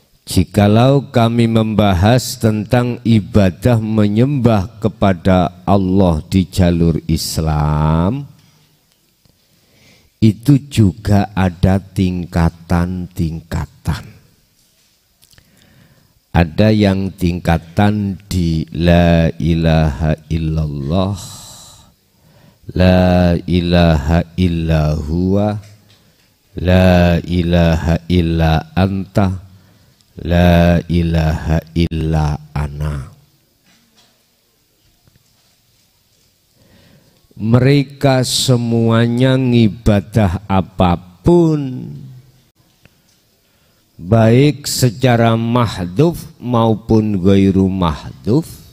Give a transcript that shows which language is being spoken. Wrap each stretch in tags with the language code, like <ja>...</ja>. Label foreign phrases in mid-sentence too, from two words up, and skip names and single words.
<id>Jikalau kami membahas tentang ibadah menyembah kepada Allah di jalur Islam, itu juga ada tingkatan-tingkatan. Ada yang tingkatan di</id> <ar>لا إله إلا الله، لا إله إلا هو، لا إله إلا أنت، لا إله إلا أنا.</ar> <id>Mereka semuanya ngibadah apapun, baik secara mahdhuf maupun</id> <ar>غير محذوف,</ar>